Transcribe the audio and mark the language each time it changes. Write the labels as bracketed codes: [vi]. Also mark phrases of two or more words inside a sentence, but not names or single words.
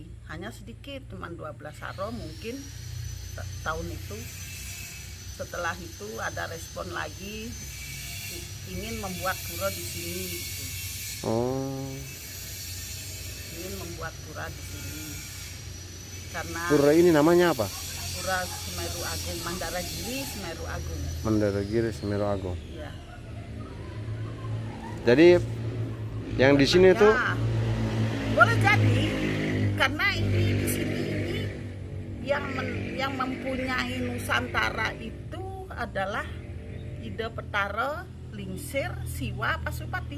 [id] Hanya sedikit, cuma 12 saro mungkin tahun itu. Setelah itu ada respon lagi ingin membuat pura di sini. Oh, Ingin membuat pura di sini. Karena pura ini namanya apa? Pura Semeru Agung, Mandaragiri Semeru Agung. Mandaragiri Semeru Agung. Ya. Jadi yang di sini tuh Boleh jadi karena ini di sini yang mempunyai Nusantara itu adalah Ida Petara, Lingsir, Siwa, Pasupati.